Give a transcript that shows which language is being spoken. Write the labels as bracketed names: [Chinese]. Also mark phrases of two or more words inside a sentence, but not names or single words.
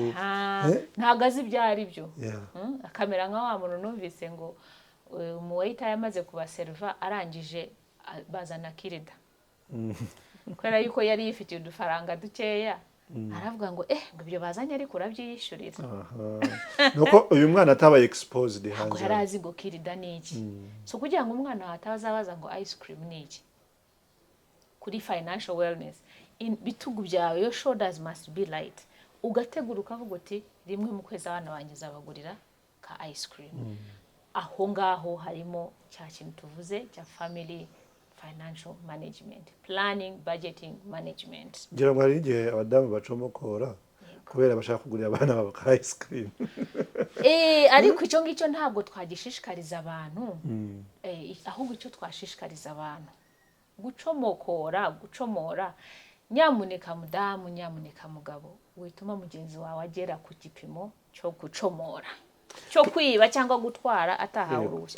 [Kinyarwanda] ntagazi byari byo akamera nka wa muntu numvise ngo umuwaita yamaze kubaserva arangije bazana kirida kubera yuko yari yifitiye udufaranga dukeya aravuga ngo ngo ibyo bazanye ariko urabyiyishurira. Nuko uyu mwana atabaye exposed hanze ngo yarazi ngo kirida niki so kugira ngo umwana atazabaza ngo [English] ice cream [Kinyarwanda] niki kuri [English] financial wellness [Kinyarwanda] bitugu byawe [English] your shoulders must be light [Kinyarwanda] ugategura ukavuga uti rimwe mu kwezi abana bangiza abagurira ka [English] ice cream [Kinyarwanda] aho ngaho harimo cya kintu tuvuze cya [English] family financial management planning budgeting management. [Kinyarwanda] Ngira ngo hari igihe abadamu bacomokora kubera bashaka kugurira abana babo ka [English] ice cream. [Kinyarwanda] Ariko icyo ngicyo ntabwo twagishishikariza abantu, ahubwo icyo twashishikariza abantu gucomora, nyamuneka mudamu, nyamuneka mugabo, wituma mugenzi wawe agera ku gipimo cyo gucomora, cyo kwiba cyangwa gutwara atahawe uruhushya.